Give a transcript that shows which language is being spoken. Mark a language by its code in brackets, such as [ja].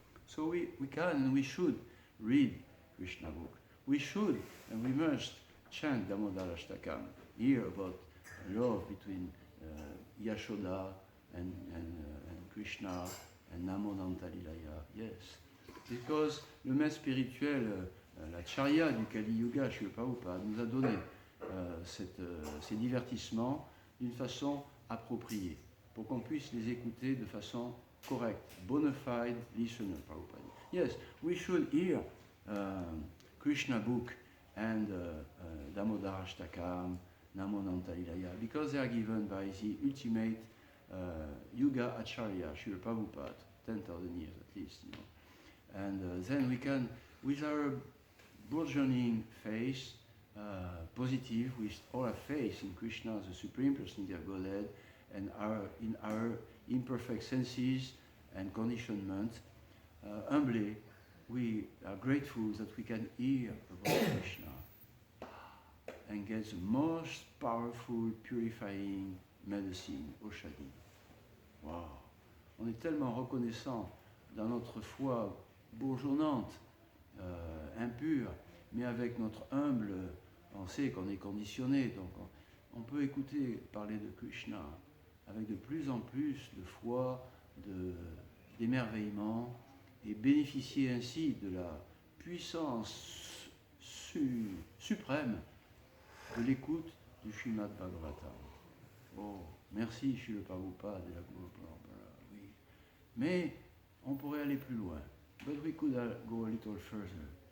[en] So we can and we should read Krishna book. We should and we must chant Damodara Ashtakam, hear about love between Yashoda and Krishna and Namo Nantalilaya. Yes. [fr] Because le maître spirituel, la charya du Kali Yuga, Srila Prabhupada, nous a donné ces divertissements d'une façon appropriée, pour qu'on puisse les écouter de façon correcte, [en] bona fide listener, [fr] Prabhupada. [en] Yes, we should hear Krishna book and Damodara Ashtakam, Namo Nantalilaya, because they are given by the ultimate Yuga Acharya, Srila Prabhupada, 10,000 years at least, you know. And then we can, with our burgeoning faith, positive, with all our faith in Krishna, the Supreme Personality of Godhead, and in our imperfect senses and conditionment, humbly, we are grateful that we can hear about Krishna and get the most powerful, purifying medicine, Oshadi. Wow! [fr] On est tellement reconnaissant dans notre foi bourgeonnante, impure, mais avec notre humble, on sait qu'on est conditionné, donc on peut écouter parler de Krishna avec de plus en plus de foi, d'émerveillement, et bénéficier ainsi de la puissance suprême de l'écoute du Srimad Bhagavatam. Oh, merci Srila Prabhupada et la Guru Parampara, oui. Mais on pourrait aller plus loin. [en] But we could go a little further.